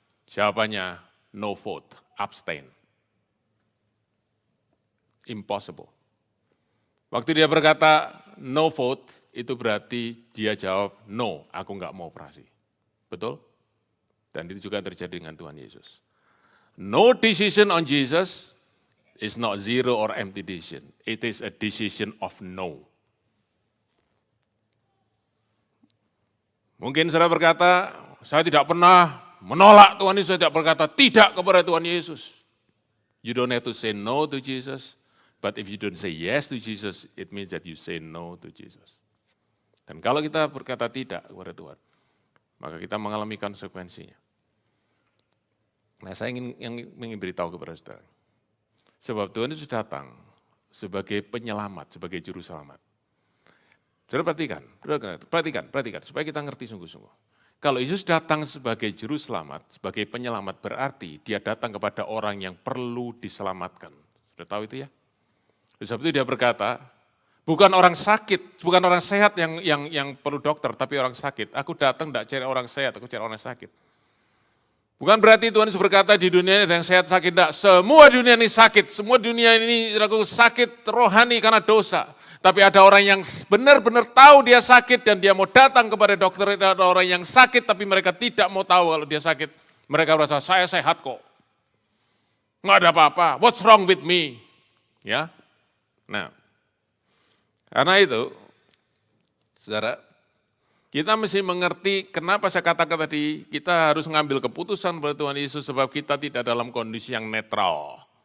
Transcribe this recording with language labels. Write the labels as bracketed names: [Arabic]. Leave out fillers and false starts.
[Indonesian] Jawabannya no vote, abstain. Impossible. Waktu dia berkata no vote, itu berarti dia jawab no, aku enggak mau operasi. Betul? Dan itu juga terjadi dengan Tuhan Yesus. [English] No decision on Jesus is not zero or empty decision. It is a decision of no. [Indonesian] Mungkin saudara berkata, saya tidak pernah menolak Tuhan Yesus, saya tidak berkata tidak kepada Tuhan Yesus. [English] You don't have to say no to Jesus, but if you don't say yes to Jesus, it means that you say no to Jesus. [Indonesian] Dan kalau kita berkata tidak kepada Tuhan, maka kita mengalami konsekuensinya. Nah, saya ingin beritahu kepada saudara. Sebab Tuhan Yesus datang sebagai penyelamat, sebagai juru selamat. Saudara perhatikan, supaya kita ngerti sungguh-sungguh. Kalau Yesus datang sebagai juru selamat, sebagai penyelamat, berarti dia datang kepada orang yang perlu diselamatkan. Sudah tahu itu ya? Sebab itu dia berkata, bukan orang sakit, bukan orang sehat yang perlu dokter, tapi orang sakit. Aku datang tidak cari orang sehat, aku cari orang sakit. Bukan berarti Tuhan Yesus berkata di dunia ini ada yang sehat sakit, tidak. Semua dunia ini sakit, semua dunia ini sakit rohani karena dosa. Tapi ada orang yang benar-benar tahu dia sakit dan dia mau datang kepada dokter, ada orang yang sakit tapi mereka tidak mau tahu kalau dia sakit. Mereka merasa, saya sehat kok. Nggak ada apa-apa, [English] what's wrong with me? [Indonesian] Ya, nah, karena itu, saudara, kita mesti mengerti kenapa saya katakan tadi kita harus mengambil keputusan pada Tuhan Yesus sebab kita tidak dalam kondisi yang netral.